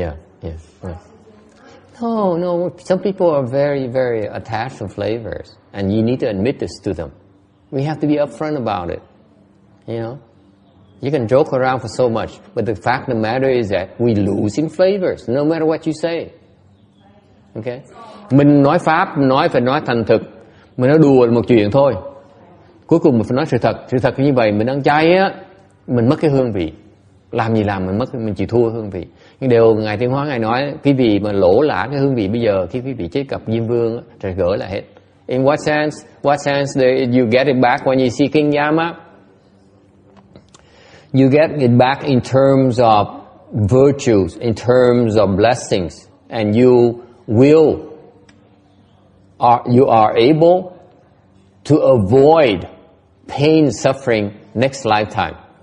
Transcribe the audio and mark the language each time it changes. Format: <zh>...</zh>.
<en>Yeah, yes. Yeah. No. Some people are very, very attached to flavors, and you need to admit this to them. We have to be upfront about it. You know, you can joke around for so much, but the fact of the matter is that we lose in flavors, no matter what you say. Okay?</en> <vi>Mình nói pháp, phải nói thành thực. Mình nói đùa là một chuyện thôi. Cuối cùng mình phải nói sự thật. Sự thật như vậy, mình ăn chay á, mình mất cái hương vị. Làm gì làm mình chịu thua hương vị. Nhưng điều Ngài Tiến Hóa Ngài nói, quý vị mà lỗ lã cái hương vị bây giờ, khi quý vị chế cập Diêm Vương á, rồi gỡ lại hết.</vi> <en>In what sense you get it back when you see King Yama? You get it back in terms of virtues, in terms of blessings, and you are able to avoid pain, suffering next lifetime.</en>